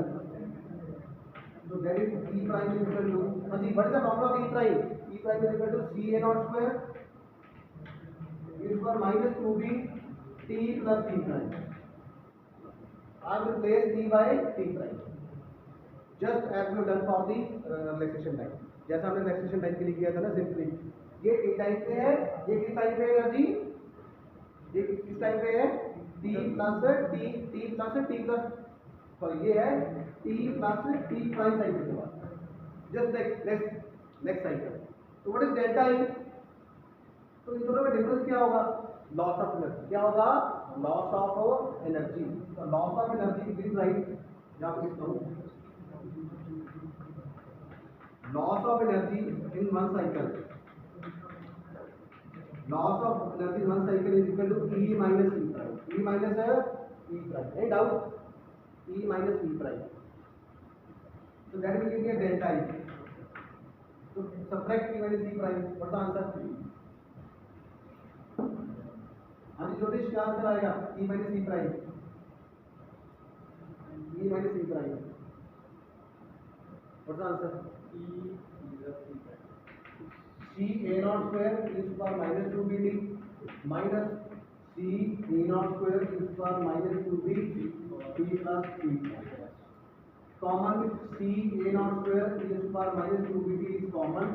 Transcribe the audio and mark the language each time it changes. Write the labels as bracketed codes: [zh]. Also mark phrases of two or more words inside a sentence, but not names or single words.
[en] So that is E prime is equal to, what is the formula of E prime? E prime is equal to Ca naught square is for minus 2b t plus t prime. I will replace t by t prime, just as we have done for the relaxation time. [hi] जैसा हमने [en] relaxation time [hi] के लिए किया था ना, simply ये t टाइम पे है, ये किस टाइम पे है एनर्जी, ये किस टाइम पे है [en] t plus sorry [hi] ये है [en] t plus t prime cycle [hi] के बाद, [en] just next cycle. तो what is delta E? [hi] तो इन दोनों में डिफरेंस क्या होगा? [en] loss of energy. [hi] क्या होगा? [en] loss of energy. तो loss of energy please write, [hi] यहाँ पर लिखता हूँ, [en] loss of energy in one cycle, loss of energy in one cycle is equal to E minus E prime. E minus है E prime, any doubt? E minus E prime. So that will give me a delta E. So subtract E minus E prime. What's the answer? [hi] हाँ जी ज्योतिष, क्या आंसर आएगा? [en] E minus E prime. E minus E prime. What's the answer? E minus E prime. C A naught square is for minus 2bt minus C A naught square is for minus 2b t plus t. Common C A naught square is for minus 2bt is common.